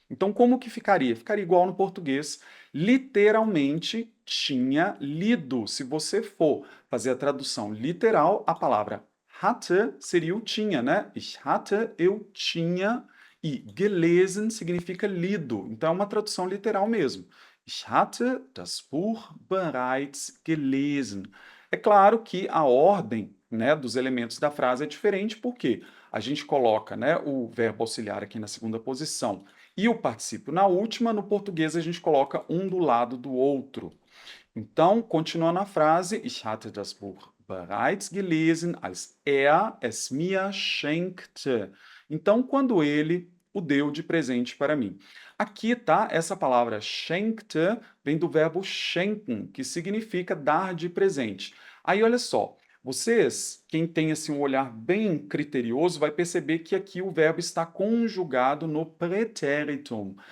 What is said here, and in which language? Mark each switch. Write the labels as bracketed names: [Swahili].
[Portuguese] Então, como que ficaria? Ficaria igual no português, literalmente tinha lido. Se você for fazer a tradução literal, a palavra hatte seria o tinha, né? [German] Ich hatte, [Portuguese] eu tinha, e gelesen significa lido. Então é uma tradução literal mesmo. [German] Ich hatte das Buch bereits gelesen. [Portuguese] É claro que a ordem, né, dos elementos da frase é diferente, porque a gente coloca, né, o verbo auxiliar aqui na segunda posição e o particípio na última. No português a gente coloca um do lado do outro. Então, continuando a frase, [German] ich hatte das Buch bereits gelesen, als es mir schenkte. [Portuguese] Então, quando ele o deu de presente para mim. Aqui, tá? Essa palavra schenkte vem do verbo schenken, que significa dar de presente. Aí, olha só, vocês, quem tem assim um olhar bem criterioso, vai perceber que aqui o verbo está conjugado no pretéritum.